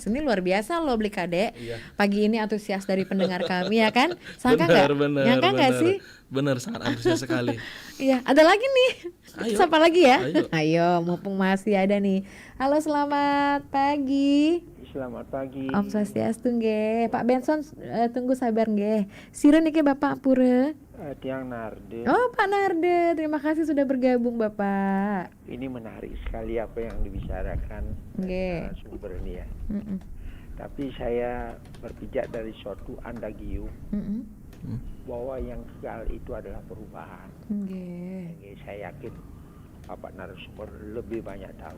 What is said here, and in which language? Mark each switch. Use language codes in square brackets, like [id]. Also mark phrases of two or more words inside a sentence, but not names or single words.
[id] Ini luar biasa loh beli Kadek. Pagi ini antusias dari pendengar kami ya kan? Sangka nggak? Nyangka nggak sih? Bener, sangat antusias sekali. Iya, ada lagi nih. Siapa lagi ya? Ayo, mumpung masih ada nih. Halo, selamat pagi. Selamat pagi. [ban] Om Swastiastu nggih. [id] Pak Benson tunggu sabar nggih. [ban] Sireun niki Bapak Pura. Tiang Narde. [id] Oh, Pak Narde, terima kasih sudah bergabung Bapak. Ini menarik sekali apa yang dibicarakan sumber ini ya. Tapi saya berpijak dari suatu andagium bahwa yang kekal itu adalah perubahan. Saya yakin Bapak narasumber lebih banyak tahu.